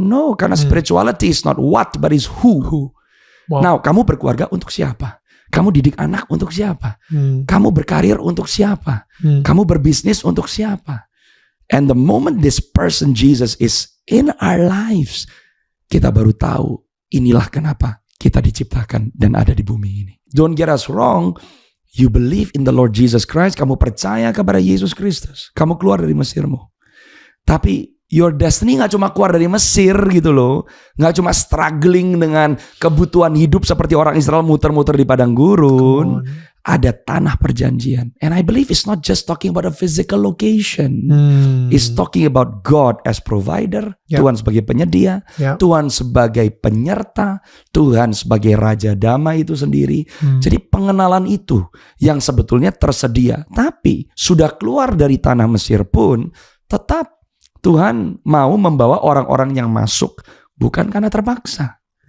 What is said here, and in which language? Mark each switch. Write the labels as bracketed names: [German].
[English] No, karena spirituality is not what, but is who. Wow. [Indonesian] Now, kamu berkeluarga untuk siapa? Kamu didik anak untuk siapa? Kamu berkarir untuk siapa? Kamu berbisnis untuk siapa? [English] And the moment this person Jesus is in our lives, [Indonesian] kita baru tahu inilah kenapa kita diciptakan dan ada di bumi ini. [English] Don't get us wrong. You believe in the Lord Jesus Christ. [Indonesian] Kamu percaya kepada Yesus Kristus. Kamu keluar dari Mesirmu. Tapi [English] your destiny [Indonesian] gak cuma keluar dari Mesir gitu loh. Gak cuma struggling dengan kebutuhan hidup seperti orang Israel muter-muter di padang gurun. Ada tanah perjanjian. [English] And I believe it's not just talking about a physical location. It's talking about God as provider. [Indonesian] Tuhan sebagai penyedia. Tuhan sebagai penyerta. Tuhan sebagai Raja Damai itu sendiri. Jadi pengenalan itu yang sebetulnya tersedia. Tapi sudah keluar dari tanah Mesir pun tetap Tuhan mau membawa orang-orang yang masuk bukan karena terpaksa.